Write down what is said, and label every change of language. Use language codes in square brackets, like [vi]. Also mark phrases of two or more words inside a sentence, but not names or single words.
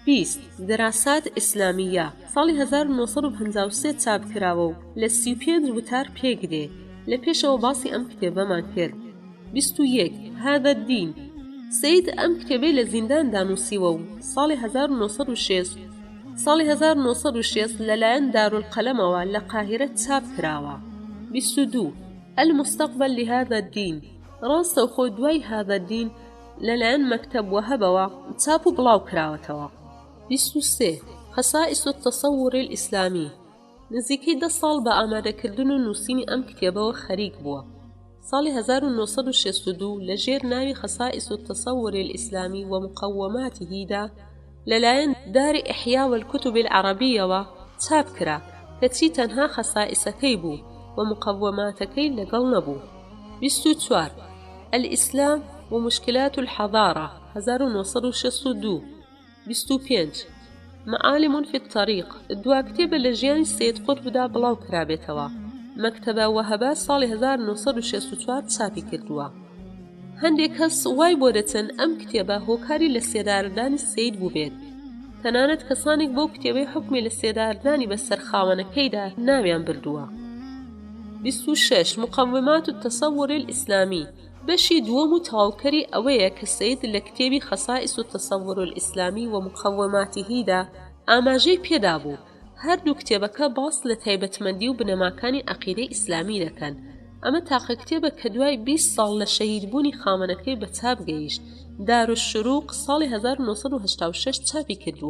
[ckb] 20 دەراسات ئیسلامیە ساڵی 1953 چاپ کراوە و لە 35 وتار پێگرێ لە پێشەوە باسی ئەم کتێبەمان کرد. 21 هذا الدین سید ئەم کتێبەی لە زینداندا نووسیوە و ساڵی 1906 لەلایەن دارولقەلەمەوە لە قاهرە چاپ کراوە. 22 المستقبل لهذا الدین ڕاستە و خۆ دوای هذا الدین لەلایەن مەکتەب وەهەبەوە چاپ و بڵاو کراوەتەوە. 23 خصائص التصور الإسلامي نزیکەی 10 ساڵ بە ئامادەکردن و نووسینی ئەم کتێبەوە خەریک بووە. ساڵی 1962 لەژێر ناوی خصائص التصور الإسلامي ومقوماتهدا لەلایەن داری ئیحیا والکتب العربیەوە چاپ کرا کە چی تەنها خصائصەکەی بوو و مقوماتەکەی لەگەڵ نەبوو. 24 الإسلام ومشكلات الحضارة 1962. 25 معالم في الطريق دوا کتێبە لە ژیانی سید قوتبدا بڵاو کرابێتەوە. مەکتەبە وەهەبە ساڵی 1964 چاپی کردووە. هەندێک کەس وای بۆ دەچن ئەم کتێبە هۆکاری لە سێداردانی سید بوو بێت. تەنانەت کەسانێک بۆ کتێبەی حکمی لە سێداردانی بەسەر خاوەنەکەیدا ناویان بردووە. 26 مقومات التصور الإسلامي بەشی دووەم و تەواوکەری ئەوەیە کە سید لە کتێبی خصائص التصور الإسلامي ومقوماتهدا ئاماژەی پێدا بوو. هەردوو کتێبەکە باس لە تایبەتمەندی و بنەماکانی عەقیدەی ئیسلامی دەکەن. ئەمە تاقە کتێبە کە دوای 20 ساڵ لە شەهیدبوونی خاوەنەکەی بە چاپ گەیشت. دارالشروق ساڵی 1986 چاپی کردووە.